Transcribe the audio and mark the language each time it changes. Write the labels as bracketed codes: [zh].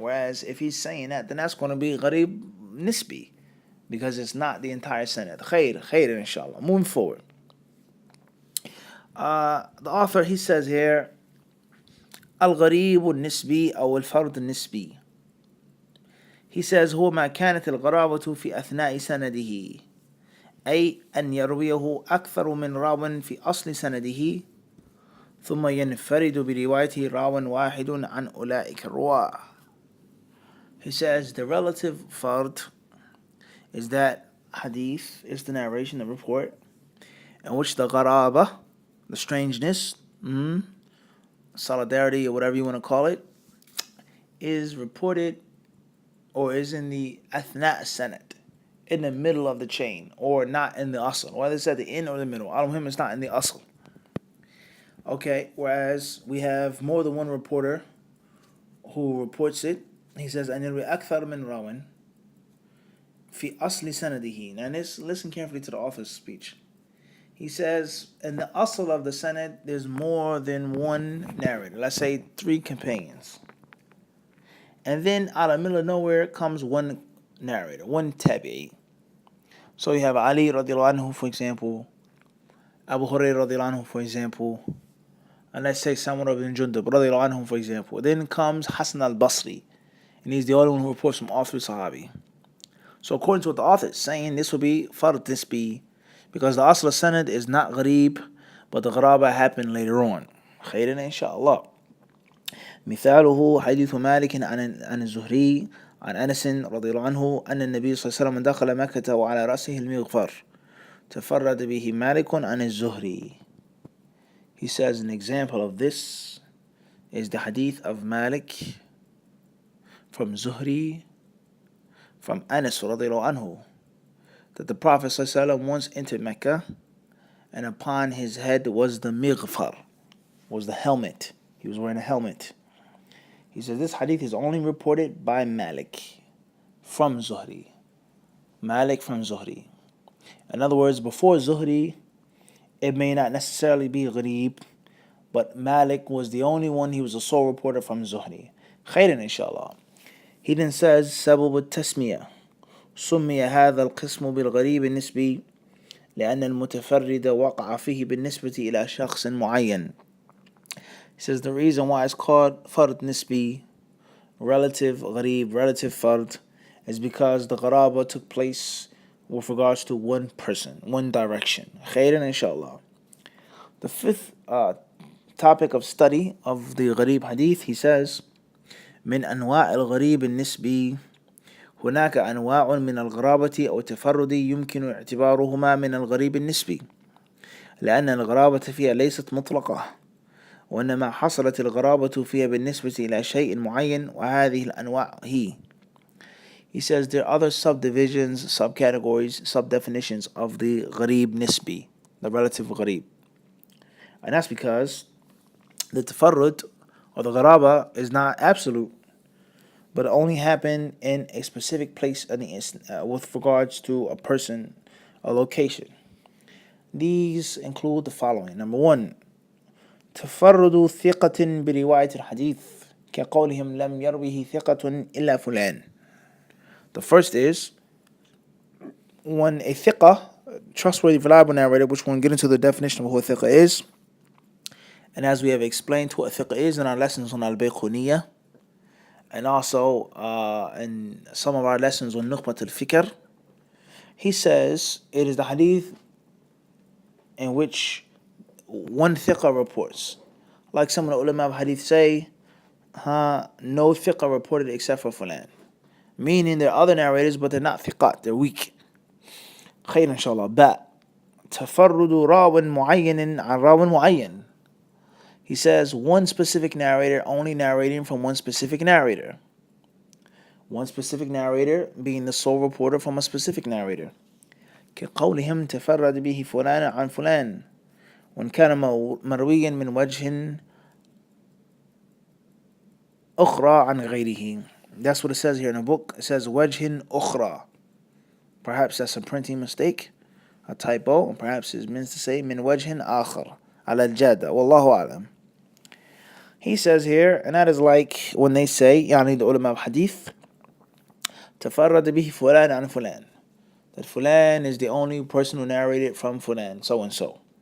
[en] Whereas, if he's saying that, then that's going to be ghareeb nisbi. Because it's not the entire sanad. Khair, inshallah. Moving forward. The author, he says here, Al-Ghareeb Nisbi [ar] أو الفرد النسبي. [en] He says [ar] هو ما كانت الغرابة في أثناء سنده أي أن يرويه أكثر من راو في أصل سنده ثم ينفرد بروايته راو واحد عن أولئك الرواة. [en] He says the relative fard is that hadith is the narration, the report, in which the gharaba, the strangeness, solidarity, or whatever you want to call it, is reported or is in the athna' sanad, in the middle of the chain, or not in the asl. Whether it's at the end or the middle, al-muhim, it's not in the asl. Okay, whereas we have more than one reporter who reports it. He says, [ar] أن يروي أكثر من راو في أصل سنده. [en] Now listen carefully to the author's speech. He says, in the asl of the sanad, there's more than one narrator. Let's say 3 companions. And then out of the middle of nowhere comes one narrator, one tabi'i. So you have Ali radiallahu anhu, for example, Abu Hurairah radiallahu anhu, for example, and let's say Samurah ibn Jundub radiallahu anhu, for example. Then comes Hasan al-Basri, and he's the only one who reports from all 3 Sahabi. So according to what the author is saying, this will be fard nisbi, because the asl sanad is not ghareeb, but the gharaba happened later on. [ar] Khairan inshallah. مثاله حديث مالك عن الزهري عن أنس رضي الله عنه أن النبي صلى الله عليه وسلم دخل مكة وعلى رأسه المغفر تفرد به مالك عن الزهري. [en] He says an example of this is the hadith of Malik from Zuhri from Anas [ar] رضي الله عنه, [en] that the Prophet ﷺ once entered Mecca, and upon his head was the mighfar, was the helmet. He was wearing a helmet. He says this hadith is only reported by Malik from Zuhri. Malik from Zuhri. In other words, before Zuhri, it may not necessarily be ghareeb, but Malik was the only one, he was the sole reporter from Zuhri. [ar] Khairan inshallah. [en] He then says, [ar] سبب التسمية سمي هذا القسم بالغريب النسبي لأن المتفرد وقع فيه بالنسبة إلى شخص معين. [en] He says the reason why it's called fard nisbi, relative ghareeb, relative fard, is because the gharaba took place with regards to one person, one direction. [ar] Khairan inshallah. [en] The 5th topic of study of the Ghareeb Hadith, he says, [ar] من أنواع الغريب النسبي هناك أنواع من الغرابة أو التفرد يمكن اعتبارهما من الغريب النسبي لأن الغرابة فيها ليست مطلقة وإنما حصلت الغرابة فيها بالنسبة إلى شيء معين وهذه الأنواع هي. [en] He says there are other subdivisions, subcategories, subdefinitions of the Ghareeb Nisbi, the relative Ghareeb. And that's because the Tafarrud or the Gharaba is not absolute, but it only happened in a specific place with regards to a person, a location. These include the following. Number one, [ar] تفرد ثقة برواية الحديث كقولهم لم يروه ثقة إلا فلان. [en] The first is when a thiqah, trustworthy, reliable narrator, which we'll get into the definition of who a thiqah is, and as we have explained who a thiqah is in our lessons on Al-Bayquniyah, and also in some of our lessons on Nukhbat al-Fikr, he says it is the hadith in which one thiqah reports. Like some of the ulama of hadith say, no thiqah reported except for fulan. Meaning there are other narrators, but they're not thiqat, they're weak. [ar] خير إن شاء الله. باء تفرد راو معين عن راو معين. [en] He says one specific narrator only narrating from one specific narrator. One specific narrator being the sole reporter from a specific narrator. [ar] كقولهم تفرد به فلان عن فلان وإن كان مرويا من وجه أخرى عن غيره. [en] That's what it says here in the book. It says [ar] وجه أخرى. [en] Perhaps that's a printing mistake, a typo, or perhaps it means to say [ar] من وجه آخر على الجادة والله أعلم. [en] He says here, and that is like when they say, [ar] يعني [en] the ulama of hadith, [ar] تفرد به فلان عن فلان, [en] that fulan is the only person who narrated from fulan, so and so.